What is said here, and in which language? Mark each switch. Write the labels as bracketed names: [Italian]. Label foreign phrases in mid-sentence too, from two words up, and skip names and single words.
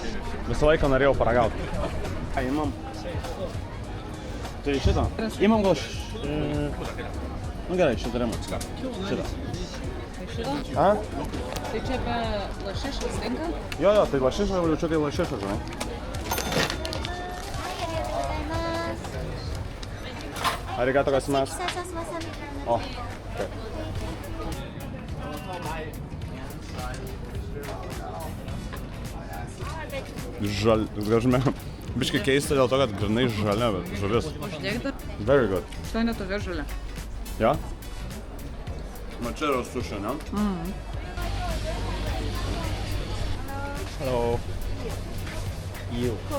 [Lithuanian] Visą laiką norėjau paragauti. Ką imam? Tai šitą? Imam gal Nu gerai, šitą imam. Šitą. Tai šitą? A? Tai čia be lašišos tinka? Jo, tai lašiša, jaučiu tai lašiša, žinai. [Japanese] ありがとうございます. [Lithuanian] O, taip. Žalia. Biškai keista dėl to, kad grinai žalia žuvis. Uždėk dar. [English] Very good. [Lithuanian] Tai netokia žalia. Jo? Man čia yra sushi, ne? [English] Hello. You.